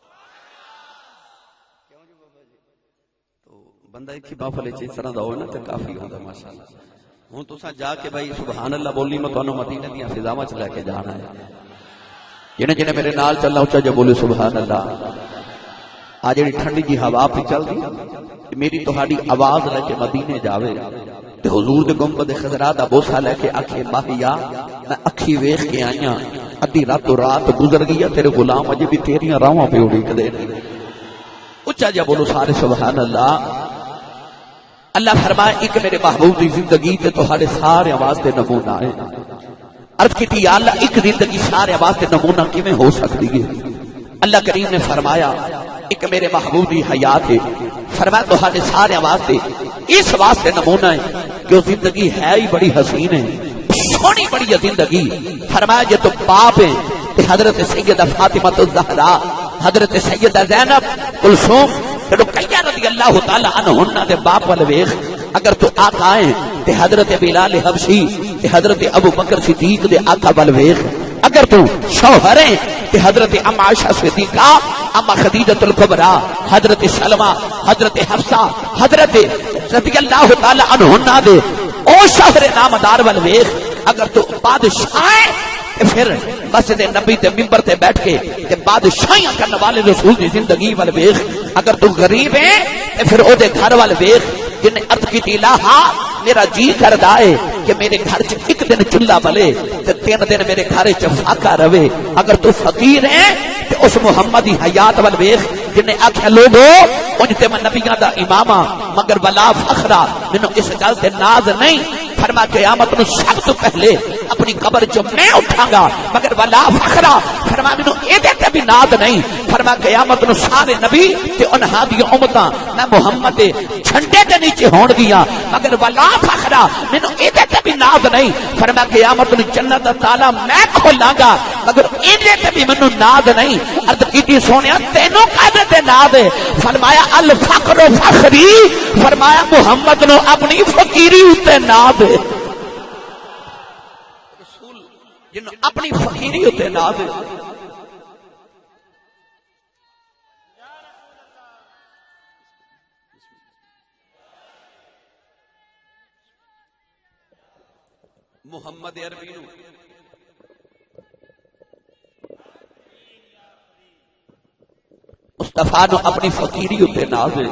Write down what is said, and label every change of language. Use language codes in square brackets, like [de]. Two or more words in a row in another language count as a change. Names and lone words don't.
[pa] کیوں جی بابا جی؟ تو بندہ ایک ہی محفل وچ اس طرح دا ہوئے نا تے کافی ہوندا ماشاءاللہ. ہن تساں جا کے بھائی [ar] سبحان اللہ [pa] بولی میں تانوں مدینے دیاں فضاواں چ لے کے جانا ہے. جنے جنے میرے نال چلنا اونچا جو بولے [ar] سبحان اللہ. [pa] آ جڑی ٹھنڈی جی ہوا پہ چل دی میری تہاڈی آواز لے کے مدینے جاوے تے حضور دے گنبد خضرا دا بوسا لے کے آکھے ماہیا میں اکھی ویکھ کے آئیاں ادھی راتوں رات گزر گئی تیرے غلام اجے بھی تیریاں راواں پہ اڑیک دے. اچھا جا بولو سارے [ar] سبحان اللہ. [pa] اللہ فرمائے ایک میرے محبوب دی زندگی تے تہاڈے سارے واسطے نمونہ ہے. عرض کی یا اللہ ایک زندگی سارے واسطے نمونہ کیویں ہو سکتی ہے؟ اللہ کریم نے فرمایا ایک میرے محبوب دی حیات ہے. فرمایا تہاڈے سارے واسطے اس واسطے نمونہ ہے کہ وہ زندگی ہے ہی بڑی حسین ہے سونی بڑی زندگی. فرمایا جے تو باپ ہے تے حضرت سیدہ فاطمہ الزہرا حضرت سیدہ زینب کلثوم رقیہ [ar] رضی اللہ تعالی عنہن [pa] دے باپ والے ویکھ. اگر تو آقا ہے تے حضرت بلال حبشی تے حضرت ابو بکر صدیق دے آقا والے ویکھ. اگر تو شوہر ہے تے حضرت ام عائشہ صدیقہ اما خدیجہ الکبریٰ حضرت سلمہ حضرت حفصہ حضرت [ar] رضی اللہ تعالی عنہن [pa] دے او شوہر نامدار والے ویکھ. اگر تو بادشاہ ہے پھر مسجد نبی تے ممبر تے بیٹھ کے تے بادشاہیاں کرنے والے رسول دی زندگی والے ویکھ. اگر تو غریب ہے تے پھر او دے گھر والے ویکھ جن عرض کی الہا میرا جی کردا ہے کہ میرے گھر چ ایک دن چولہا بلے تے 3 دن میرے گھر چ فاقہ رہے. اگر تو فقیر ہے تے اس محمد دی حیات والے ویکھ جن نے آکھیا لوگو انج تے میں نبیاں دا امامہ مگر [ar] ولا فخرا [pa] مینوں اس گل تے ناز نہیں. فرما قیامت نو سب تو پہلے اپنی قبر جو میں اٹھاں گا مگر [ar] ولا فخرا. [pa] فرما مینوں اے دے تے بھی ناز نہیں. فرما قیامت نو سارے نبی تے انہاں دی امتاں میں محمد دے جھنڈے دے نیچے ہون گیا مگر [ar] ولا فخرا [pa] مینوں اے دے تے بھی ناز نہیں. فرما قیامت نو جنت دا تالا میں کھولاں گا مگر اے دے تے بھی مینوں ناز نہیں. عرض کیتی سونیا تینوں کدے تے ناز ہے؟ فرمایا [ar] الفقر فخری. [pa] فرمایا محمد نو اپنی فقیری تے ناز ہے. رسول جن اپنی فقیری تے ناز ہے. محمد عربی نو مصطفیٰ نو اپنی فقیری تے ناز ہے.